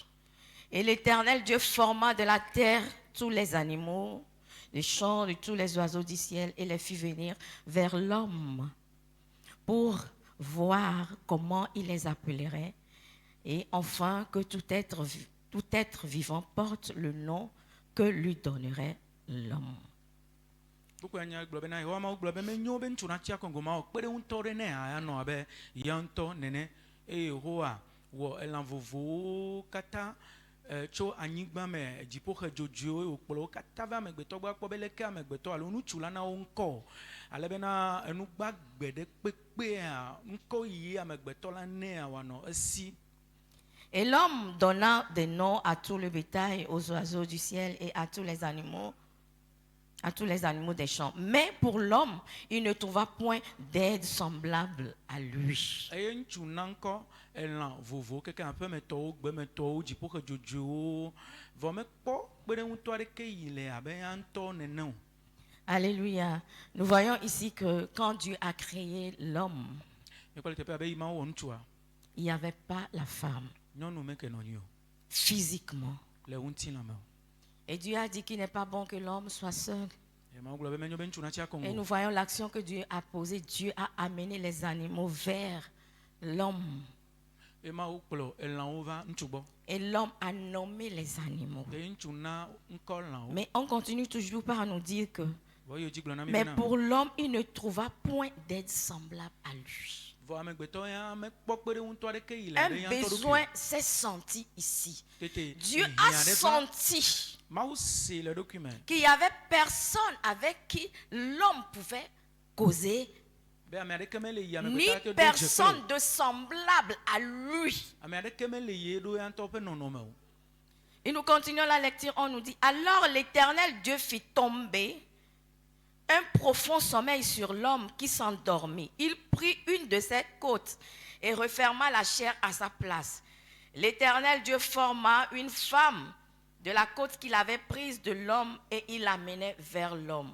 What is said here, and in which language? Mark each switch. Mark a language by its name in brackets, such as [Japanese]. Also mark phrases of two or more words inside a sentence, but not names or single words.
[French] Et l'Éternel Dieu forma de la terre tous les animaux, les champs de tous les oiseaux du ciel, et les fit venir vers l'homme pour voir comment il les appellerait, et enfin que tout être vivant porte le nom que lui donnerait l'homme. [Ewe] Beaucoup anya gblɔ bena yehowa mawu gblɔ be menyo be ŋutsu natsi akɔngo ma o kpe ɖe ŋutɔ ɖe ne anɔ abe ya ŋutɔ nene eye yehowa wɔ elã vovovowo katã tso anyigba me dziƒoxe dzodzoewo eye wòkplɔ wo katã va amegbetɔ gbɔ akpɔ be leke amegbetɔ alo ŋutsu la na wo ŋkɔ ale bena enu gbagbe ɖe kpekpea ŋkɔ yi amegbetɔ la nea wòanɔ esi. [French] Et l'homme donna des noms à tout le bétail, aux oiseaux du ciel et à tous les animaux des champs. Mais pour l'homme, il ne trouva point d'aide semblable à lui. [Ewe] Eye ŋutsu na ŋkɔ elã vovowo keke aƒemetɔwo, gbemetɔwo, dziƒoxe dzodzoewo, vɔ mekpɔ kpeɖeŋutɔ aɖeke yi le abe ya ŋutɔ nene o. [French] Alléluia. Nous voyons ici que quand Dieu a créé l'homme, [Ewe] Ekpɔ le teƒe abe yi Mawu wɔ ŋutsua, [French] il n'y avait pas la femme [Ewe] nyɔnu meke nɔ nyi o [French] physiquement. [Ewe] le ŋutilã me o. [French] Et Dieu a dit qu'il n'est pas bon que l'homme soit seul. [Ewe] Eye Mawu gblɔ be menyo be ŋutsu natsi [French] Et [Ewe] akɔngo. [French] nous voyons l'action que Dieu a posée. Dieu a amené les animaux vers l'homme. [Ewe] Eye Mawu kplɔ elãwo va ŋutsu gbɔ. [French] Et l'homme a nommé les animaux. [Ewe] Eye ŋutsu na ŋkɔ lãwo. [French] Mais on continue toujours par nous dire que, [Ewe] Vɔ yewo dzi gblɔ na mi [French] mais [Ewe] bena [French] pour l'homme, il ne trouva point d'aide semblable à lui. [Ewe] vɔ amegbetɔ ya mekpɔ kpeɖeŋutɔ aɖeke yi le [French] Un [Ewe] abe ya ŋutɔ [French] besoin [Ewe] ɖokui. [French] s'est senti ici. [Ewe] Tete [French] Dieu [Ewe] hiã [French] a [Ewe] ɖe va. [French] senti [Ewe] Mawu se le ɖokui me [French] qu'il n'y avait personne avec qui l'homme pouvait causer, [Ewe] be ame aɖeke mele yi ni amegbetɔ ake do dze [French] personne [Ewe] kple [French] de semblable à lui. [Ewe] ame aɖeke mele yi ɖo ya ŋutɔ ƒe nɔnɔme o. [French] Et nous continuons la lecture, on nous dit, alors l'Éternel Dieu fit tomber un profond sommeil sur l'homme qui s'endormit. Il prit une de ses côtes et referma la chair à sa place. L'Éternel Dieu forma une femme de la côte qu'il avait prise de l'homme et il l'amenait vers l'homme.